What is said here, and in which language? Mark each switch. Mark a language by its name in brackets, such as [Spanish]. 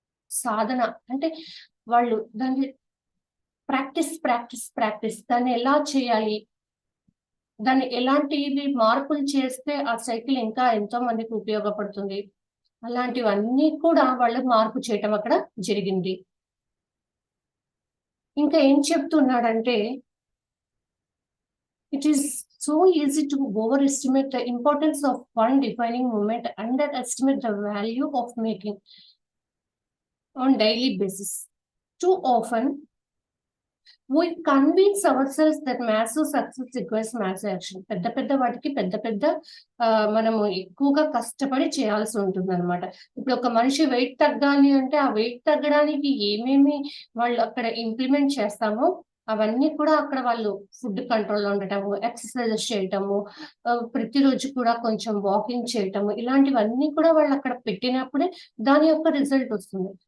[Telugu] సాధన అంటే వాళ్ళు దాన్ని ప్రాక్టీస్ దాన్ని ఎలా చేయాలి, దాన్ని ఎలాంటివి మార్పులు చేస్తే ఆ సైకిల్ ఇంకా ఎంతో మందికి ఉపయోగపడుతుంది, అలాంటివన్నీ కూడా వాళ్ళు మార్పు చేయటం అక్కడ జరిగింది. ఇంకా ఏం చెప్తున్నాడంటే, [English] It is so easy to overestimate the importance of one defining moment, underestimate the value of making on daily basis. Too often, we convince ourselves that massive success requires massive action. [Telugu] పెద్ద వాటికి పెద్ద మనము ఎక్కువగా కష్టపడి చేయాల్సి ఉంటుంది అనమాట. ఇప్పుడు ఒక మనిషి వెయిట్ తగ్గాలి అంటే ఆ వెయిట్ తగ్గడానికి ఏమేమి వాళ్ళు అక్కడ ఇంప్లిమెంట్ చేస్తామో అవన్నీ కూడా అక్కడ వాళ్ళు ఫుడ్ కంట్రోల్లో ఉండటము, ఎక్సర్సైజెస్ చేయటము, ప్రతిరోజు కూడా కొంచెం వాకింగ్ చేయటము, ఇలాంటివన్నీ కూడా వాళ్ళు అక్కడ పెట్టినప్పుడే దాని యొక్క రిజల్ట్ వస్తుంది.